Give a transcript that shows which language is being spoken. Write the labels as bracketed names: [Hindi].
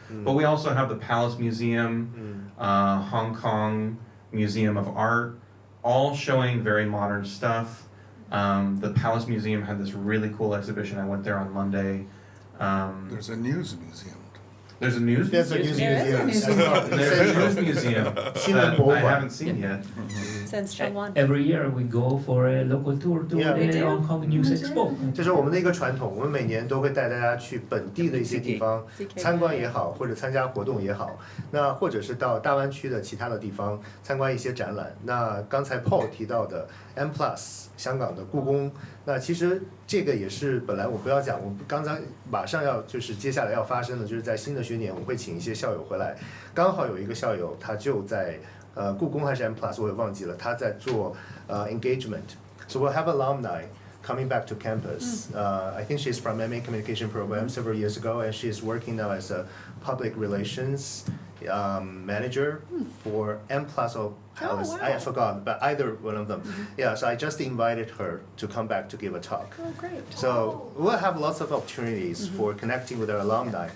[English] But we also have the Palace Museum, Hong Kong Museum of Art, all showing very modern stuff. The Palace Museum had this really cool exhibition. I went there on Monday. There's a news museum. There's a news There's a museum? news museum. There's a news museum that I haven't seen yet. Since Chongwon. Every year we go for a local tour to Yeah. the Hong Kong News Expo. [Chinese] 这是我们的一个传统，我们每年都会带大家去本地的一些地方 CK 参观也好，或者参加活动也好，那或者是到大湾区的其他的地方参观一些展览。那刚才 Paul 提到的 M Plus 香港的故宫，那其实这个也是本来我不要讲，我刚才马上要就是接下来要发生的，就是在新的学年我会请一些校友回来，刚好有一个校友他就在故宫还是 M Plus 我也忘记了，他在做engagement， [English] so we'll have alumni coming back to campus. I think she's from MA Communication Program several years ago, and she's working now as a public relations manager for M Plus or Palace. wow. I forgot, but either one of them. Yeah, so I just invited her to come back to give a talk. Oh, great. So we'll have lots of opportunities for connecting with our alumni